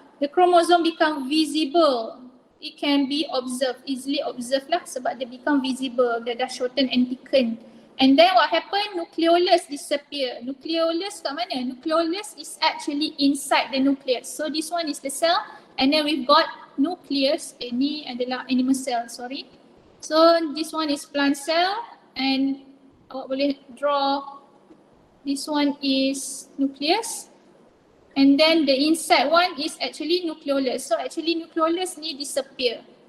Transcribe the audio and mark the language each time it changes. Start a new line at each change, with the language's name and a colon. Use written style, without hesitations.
English: The chromosome become visible. It can be observed, easily observed
Malay: lah sebab dia
English: become visible.
Malay: Dia dah
English: shorten and thicken. And then what happen? Nucleolus disappear.
Malay: Nucleolus kat mana?
English: Nucleolus is actually inside the nucleus. So this one is the cell and then we've got nucleus.
Malay: Ini adalah animal cell, sorry.
English: So this one is plant cell and
Malay: awak boleh
English: draw. This one is nucleus and then the inside one is actually nucleolus.
Malay: So actually nucleolus ni disappear.